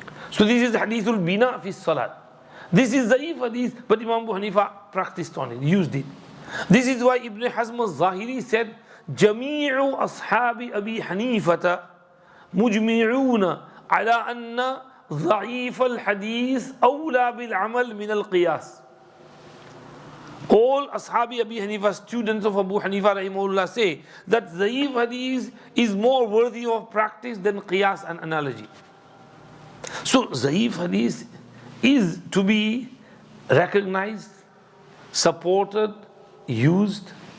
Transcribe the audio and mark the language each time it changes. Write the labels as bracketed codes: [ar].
[en] So this is Hadithul Bina fi Salat. This is zaif hadith, but Imam Abu Hanifa practiced on it, used it. This is why Ibn Hazm al-Zahiri said, [ar] جميع أصحاب أبي حنيفة مجمعون على أن ضعيف الحديث أولى بالعمل من القياس. [en] All Ashabi Abi Hanifa, students of Abu Hanifa rahimahullah, say that Zaif Hadith is more worthy of practice than Qiyas and analogy. So Zaif Hadith is to be recognized, supported, used.